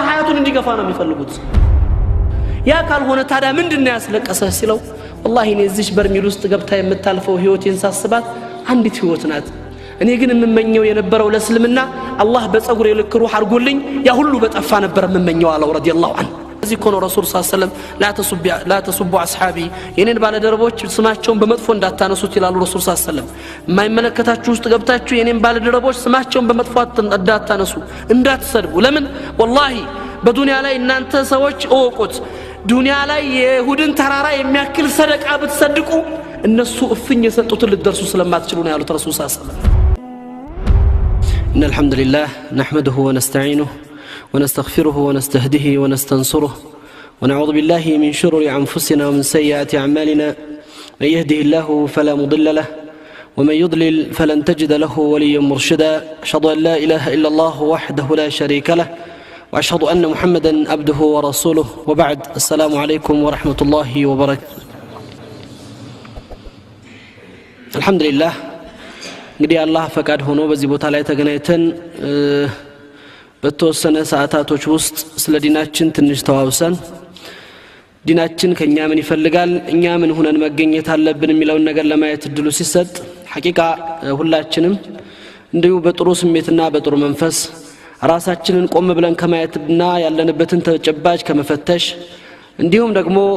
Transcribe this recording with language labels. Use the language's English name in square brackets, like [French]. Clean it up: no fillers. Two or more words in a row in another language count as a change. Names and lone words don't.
[Amharic] ሐያቱን እንዲገፋ ነው የሚፈልጉት ያ ካልሆነ ታዲያ ምንድነው ያስለቀሰህ ሲለው والله እኔ እዚህ በርሚል ውስጥ ገብታ የምታልፈው ህይወቴን ሳስባት አንዲት ህይወት ናት እኔ ግን የምመኘው የነበረው ለእስልምና አላህ በፀጉሬ ልክ ሩህ አርጎልኝ ያ ሁሉ በጠፋ ነበር የምመኘው አለው [Arabic] رضي الله عنه [Amharic] እዚህ ኮኖ ረሱል [Arabic] صلى الله عليه وسلم لا تسبوا اصحابي [Amharic] የኔን ባለደረቦች ስማቸውን በመጥፎ እንዳታነሱት ይላሉ ረሱል [Arabic] صلى الله عليه وسلم [Amharic] የማይመለከታችሁ ውስጥ ገብታችሁ የኔን ባለደረቦች ስማቸውን በመጥፎ እንዳታነሱ እንዳትሰድቡ ለምን والله በዱንያ ላይ እናንተ ሰዎች እወቁት ዱንያ ላይ የይሁድን ተራራ የሚያክል ሰደቃ ብትሰድቁ እነሱ እፍኝ የሰጡትን ልትደርሱ ስለማትችሉ ነው ያሉት ረሱል [Arabic] صلى الله عليه وسلم إن الحمد لله نحمده ونستعينه ونستغفره ونستهديه ونستنصره ونعوذ بالله من شرور أنفسنا ومن سيئات أعمالنا من يهده الله فلا مضل له ومن يضلل فلن تجد له وليا مرشدا أشهد أن لا إله إلا الله وحده لا شريك له وأشهد أن محمدا عبده ورسوله وبعد السلام عليكم ورحمة الله وبركاته الحمد لله [Amharic] እንግዲህ አላህ ፈቃድ ሆኖ በዚህ ቦታ ላይ ተገናኝተን በተወሰነ ሰዓታቶች ውስጥ ስለ ዲናችን ትንሽ ተዋውሰን ዲናችን ከኛ ምን ይፈልጋል እኛ ምን ሆነን መገኘት አለብን የሚለውን ነገር ለማየት እድሉ ሲሰጥ ሐቂቃ ሁላችንም እንዲሁ በጥሩ ስሜትና በጥሩ መንፈስ ራሳችንን ቆም ብለን ከማየትና ያለንበትን ተጨባጭ ከመፈተሽ እንዲሁም ደግሞ